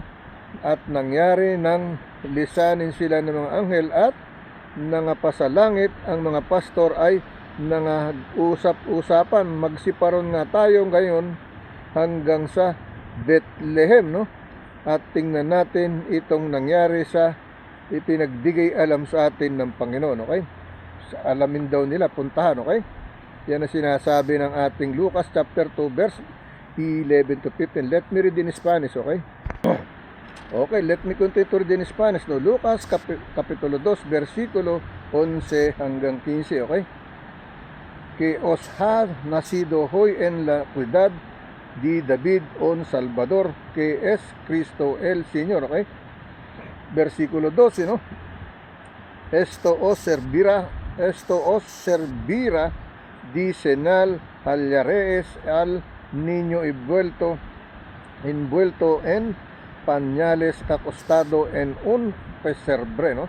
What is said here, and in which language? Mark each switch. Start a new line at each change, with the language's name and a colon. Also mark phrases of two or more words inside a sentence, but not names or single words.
Filipino: At nangyari nang lisanin sila ng mga anghel at nangapasalangit ang mga pastor ay nangusap-usapan, magsiparon nga tayo ngayon hanggang sa Bethlehem, no? At tingnan natin itong nangyari sa ipinagdigay alam sa atin ng Panginoon, okay? Alamin daw nila, puntahan, okay? Yan ang sinasabi ng ating Lucas
English: chapter 2 verse 11 to 15. Let me read in Spanish, okay? Okay, let me continue to read in Spanish, no?
Filipino: Lucas kapitulo 2 versikulo 11 hanggang 15, okay?
Spanish: Que os ha nacido hoy en la ciudad de David un Salvador, que es Cristo el Señor, okay?
Filipino: Versikulo 12, no?
Spanish: Esto os servirá de señal, hallaréis al niño envuelto en pañales, acostado en un pesebre, no?